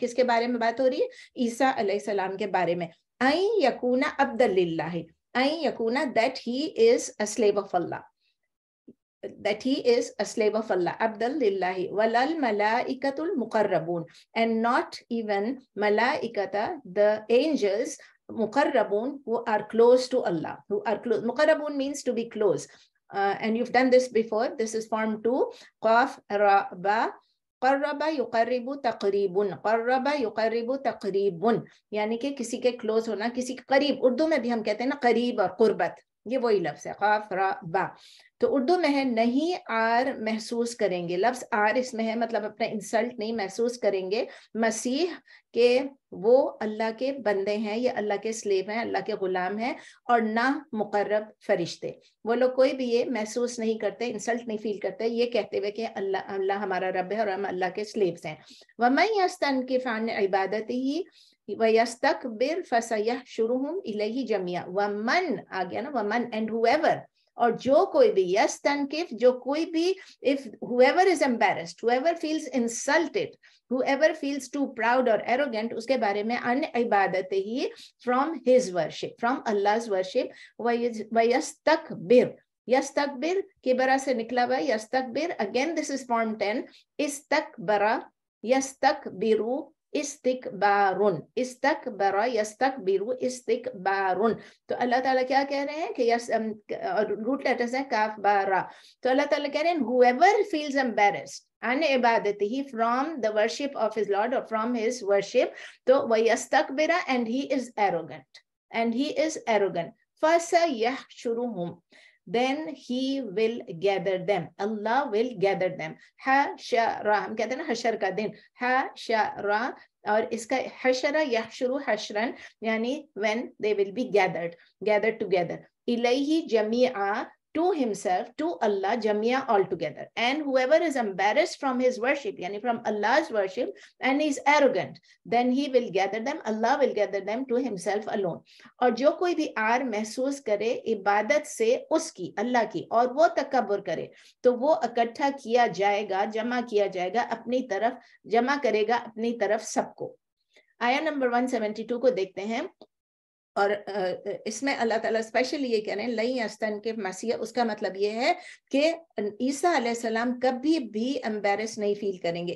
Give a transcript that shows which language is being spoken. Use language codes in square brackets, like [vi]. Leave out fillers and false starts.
[ur] کس کے بارے میں بات ہو رہی ہے؟ عیسیٰ علیہ السلام کے بارے میں. [ar] این یکون عبد للہ، این یکون [en] that he is a slave of Allah, that he is a slave of Allah, عبد للہ. [ar] ولل ملائکۃ المقربون [en] and not even ملائکۃ the angels مقربون who are close to Allah, who are close. مقربون means to be close. And you've done this before. This is form 2. Qaf ra ba. [ar] قرب یقرب تقریب، قرب یقرب تقریب [ur] یعنی کہ کسی کے close ہونا، کسی کے قریب. اردو میں بھی ہم کہتے ہیں نا قریب اور قربت، یہ وہی لفظ ہے قاف را با. تو اردو میں ہے نہیں آر محسوس کریں گے، لفظ آر اس میں ہے، مطلب اپنا انسلٹ نہیں محسوس کریں گے مسیح کہ وہ اللہ کے بندے ہیں، یہ اللہ کے سلیو ہیں، اللہ کے غلام ہیں، اور نہ مقرب فرشتے. وہ لوگ کوئی بھی یہ محسوس نہیں کرتے، انسلٹ نہیں فیل کرتے یہ کہتے ہوئے کہ اللہ ہمارا رب ہے اور ہم اللہ کے سلیوز ہیں. [ar] وَمَن يَسْتَنْكِفْ عَنْ عِبَادَتِهِ وَيَسْتَكْبِرْ فَسَيَحْشُرُهُمْ إِلَيْهِ جَمِيعًا. [en] وَمَن آ گیا نا، وَمَن and whoever، [ur] اور جو کوئی بھی، [en] یستنکف جو کوئی بھی، if whoever is embarrassed, whoever feels insulted, whoever feels too proud or arrogant، [ur] اس کے بارے میں [en] ان عبادت ہی، from his worship، from Allah's worship. [ur] وَيَسْتَكْبِرْ، یستکبر کبرا سے نکلا ہوا ہے، یستکبر [en] Again this is form 10. [ar] استکبرا یستکبرو استکبارن، استکبرا یستکبرو استکبارن. [ur] تو اللہ تعالیٰ کیا کہہ رہے ہیں کہ روٹ لیٹرز ہیں کاف بارا. تو اللہ تعالیٰ کہہ رہے ہیں [en] whoever feels embarrassed [ar] عن عبادتہ [en] from the worship of his Lord or from his worship، تو وَيَسْتَكْبِرَ and he is arrogant، and he is arrogant. فَسَيَحْشُرُهُمْ then he will gather them، Allah will gather them. [ur] حشر، ہم کہتے ہیں نا حشر کا دن، حشر، اور اس کا حشر یحشر حشرن یعنی [en] when they will be gathered together. [ar] الیہ جمیعا [en] to himself، to Allah، jamia all together. And whoever is embarrassed from his worship yani from Allah's worship and is arrogant then he will gather them، Allah will gather them to himself alone. [ur] اور جو کوئی بھی are محسوس کرے عبادت سے اس کی، اللہ کی، اور وہ تکبر کرے تو وہ اکٹھا کیا جائے گا، جمع کیا جائے گا اپنی طرف، جمع کرے گا اپنی طرف سب کو. آیا نمبر 172 کو دیکھتے ہیں, اور اس میں اللہ تعالیٰ اسپیشلی یہ کہہ رہے ہیں لئی استن کے مسیح, اس کا مطلب یہ ہے کہ عیسیٰ علیہ السلام کبھی بھی امبیرس نہیں فیل کریں گے.